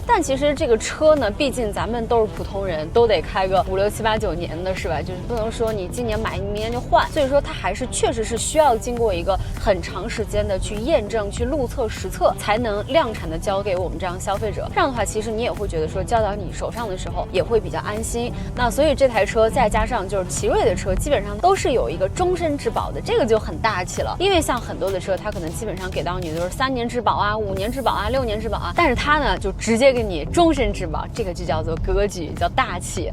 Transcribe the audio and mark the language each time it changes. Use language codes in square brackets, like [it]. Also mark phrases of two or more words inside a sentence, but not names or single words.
[zh] 但其實這個車呢，畢竟咱們都是普通人，都得開個5、6、7、8、9年的，是吧？就是不能說你今年買，明年就換。所以說它還是確實是需要經過一個很長時間的去驗證、去路測、實測，才能量產的交給我們這樣消費者。這樣的話，其實你也會覺得說交到你手上的時候也會比較安心。那所以這台車再加上就是奇瑞的車，基本上都是有一個終身質保的，這個就很大气了。因為像很多的車，它可能基本上給到你的就是3年質保啊、5年質保啊、6年質保啊，但是它呢就直接給你終身質保，这個就叫做格局，叫大氣。